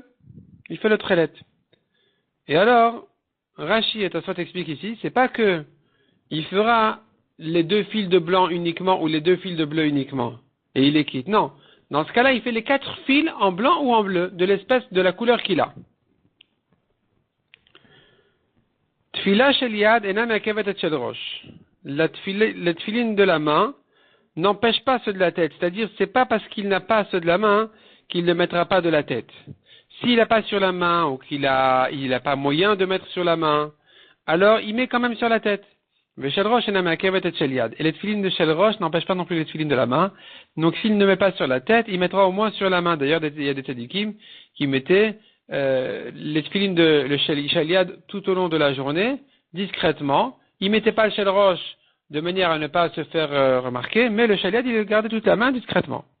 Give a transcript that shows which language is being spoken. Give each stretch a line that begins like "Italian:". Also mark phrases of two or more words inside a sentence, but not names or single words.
French: Il fait le tchelet. Et alors, Rashi et Tosfot explique ici, c'est pas que il fera les deux fils de blanc uniquement ou les deux fils de bleu uniquement. Et il les quitte. Non. Dans ce cas-là, il fait les 4 fils en blanc ou en bleu, de l'espèce de la couleur qu'il a.
Hebrew: תפילה של יד אינה מעכבת את של ראש.
French: Le tfilin de la main n'empêche pas ceux de la tête. C'est-à-dire, c'est pas parce qu'il n'a pas ceux de la main qu'il ne mettra pas de la tête. S'il n'a pas sur la main ou il a pas moyen de mettre sur la main, alors il met quand même sur la tête.
Hebrew: ושל ראש אינה מעכבת את של יד.
French: Et les tfilin de
Hebrew: של ראש
French: n'empêchent pas non plus les tfilin de la main. Donc s'il ne met pas sur la tête, il mettra au moins sur la main. D'ailleurs, il y a des tzadikim qui mettaient les tefilines de le
Hebrew: של יד
French: tout au long de la journée, discrètement. Il mettait pas le
Hebrew: של ראש
French: de manière à ne pas se faire remarquer, mais le
Hebrew: של יד,
French: il le gardait toute la main discrètement.